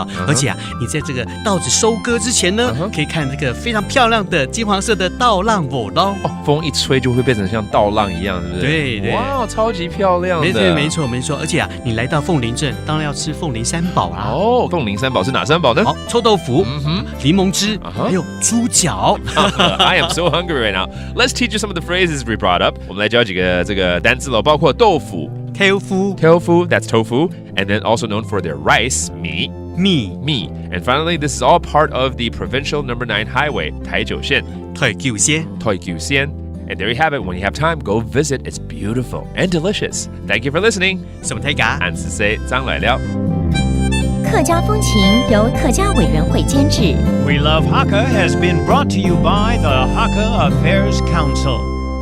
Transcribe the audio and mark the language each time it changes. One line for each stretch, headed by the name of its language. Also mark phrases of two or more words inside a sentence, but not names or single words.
Chinese: 而且啊，你在這個稻子收割之前呢，可以看這個非常漂亮的金黃色的稻浪舞咯。風一吹就會變成像稻浪一樣，對不對？對，哇，超級漂亮的。沒錯。而且啊，你來到鳳林鎮，當然要吃鳳林三寶啦。哦，鳳林三寶是哪三寶呢？臭豆腐、檸檬汁，還有豬腳。
English: I am so hungry right now. Let's teach you some of the phrases we brought up.
Chinese: 我們來教幾個這個單詞咯，包括豆腐
English: tofu, that's tofu, and then also known for their rice, 米。And finally, this is all part of the provincial number 9 highway,
Chinese: 台九線。台九線。
English: And there you have it. When you have time, go visit. It's beautiful and delicious. Thank you for listening. 什麼大家？俺是誰？張來了。
Chinese: 客家風情由客家委員會監製。
English: We Love Hakka has been brought to you by the Hakka Affairs Council.